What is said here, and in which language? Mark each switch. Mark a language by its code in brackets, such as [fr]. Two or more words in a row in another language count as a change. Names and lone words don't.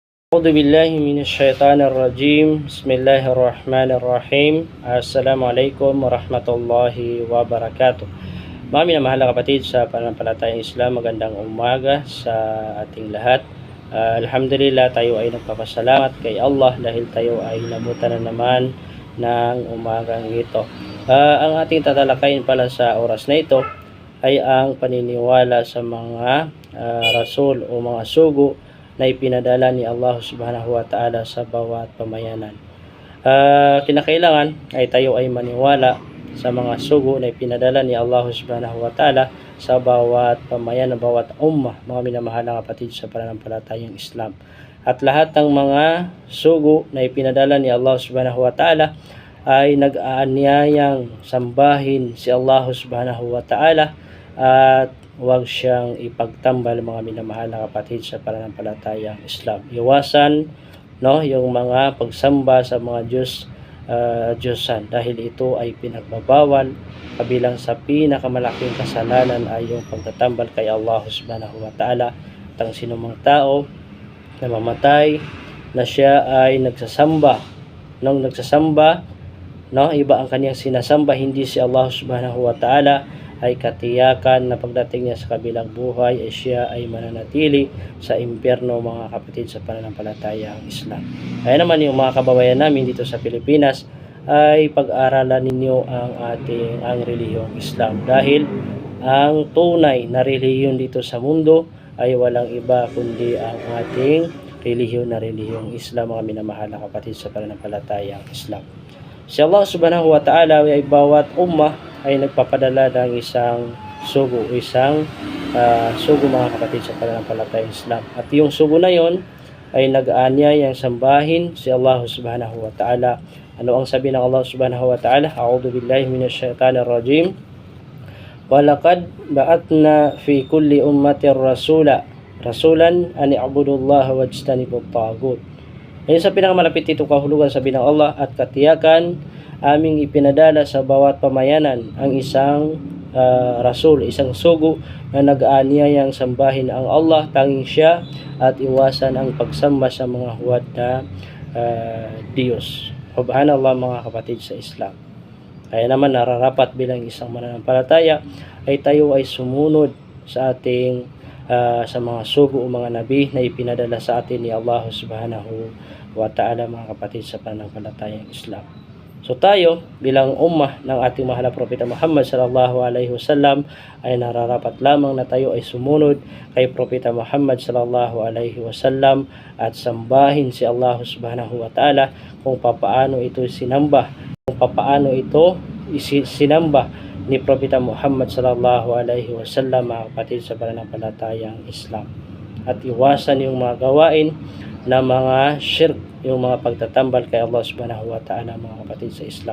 [ar] أعوذ بالله من الشيطان الرجيم بسم الله الرحمن الرحيم السلام عليكم ورحمة الله وبركاته. [tl] Mga minamahal na kapatid sa pananampalatayang Islam, magandang umaga sa ating lahat. Alhamdulillah, tayo ay nagpapasalamat kay Allah dahil tayo ay nabutan na naman ng umagang ito. Ang ating tatalakayin pala sa oras na ito ay ang paniniwala sa mga rasul o mga sugo na ipinadala ni Allah [ar] سبحانه وتعالى [tl] sa bawat pamayanan. Kinakailangan ay tayo ay maniwala sa mga sugo na ipinadala ni Allah [ar] سبحانه وتعالى [tl] sa bawat pamayanan, bawat ummah, mga minamahal na kapatid sa pananampalatayang Islam. At lahat ng mga sugo na ipinadala ni Allah [ar] سبحانه وتعالى [tl] ay nag-aanyayang sambahin si Allah [ar] سبحانه وتعالى [tl] at huwag siyang ipagtambal, mga minamahal na kapatid sa pananampalatayang Islam. Iwasan yung mga pagsamba sa mga Diyosan dahil ito ay pinagbabawal. Kabilang sa pinakamalaking kasalanan ay yung pagtatambal kay Allah [ar] سبحانه وتعالى. [tl] At ang sinumang tao na mamatay na siya ay nagsasamba, iba ang kanyang sinasamba, hindi si Allah [ar] سبحانه وتعالى, [tl] ay katiyakan na pagdating niya sa kabilang buhay ay siya ay mananatili sa impyerno, mga kapatid sa pananampalatayang Islam. Kaya naman yung mga kababayan namin dito sa Pilipinas ay pag-aralan ninyo ang relihiyong Islam, dahil ang tunay na relihiyon dito sa mundo ay walang iba kundi ang ating relihiyong Islam, mga minamahal na kapatid sa pananampalatayang Islam. Si Allah [ar] سبحانه وتعالى [tl] ay bawat ummah ay nagpapadala ng isang sugo, mga kapatid sa pananampalatayang Islam. At yung sugo na yon ay nag-aanyayang sambahin si Allah [ar] سبحانه وتعالى. [tl] Ano ang sabi ng Allah [ar] سبحانه وتعالى? أعوذ بالله من الشيطان الرجيم ولقد بعثنا في كل أمة رسولا أن اعبدوا الله واجتنبوا الطاغوت. [tl] Ayun sa pinakamalapit itong kahulugan, sabi ng Allah, at katiyakan aming ipinadala sa bawat pamayanan ang isang rasul, isang sugo na nag-aanyayang sambahin ang Allah, tanging siya, at iwasan ang pagsamba sa mga huwad na Diyos. Subhanallah, mga kapatid sa Islam. Kaya naman nararapat bilang isang mananampalataya ay tayo ay sumunod sa ating sa mga sugo o mga nabi na ipinadala sa atin ni Allah [ar] سبحانه وتعالى, [tl] mga kapatid sa pananampalatayang Islam. So tayo bilang ummah ng ating mahal na propeta Muhammad [ar] صلى الله عليه وسلم [tl] ay nararapat lamang na tayo ay sumunod kay propeta Muhammad [ar] صلى الله عليه وسلم [tl] at sambahin si Allah [ar] سبحانه وتعالى [tl] kung papaano ito sinamba, ni propeta Muhammad [ar] صلى الله عليه وسلم, [tl] mga kapatid sa pananampalatayang Islam. At iwasan yung mga gawain na mga shirk, yung mga pagtatambal kay Allah [ar] سبحانه وتعالى, [tl] mga kapatid sa Islam.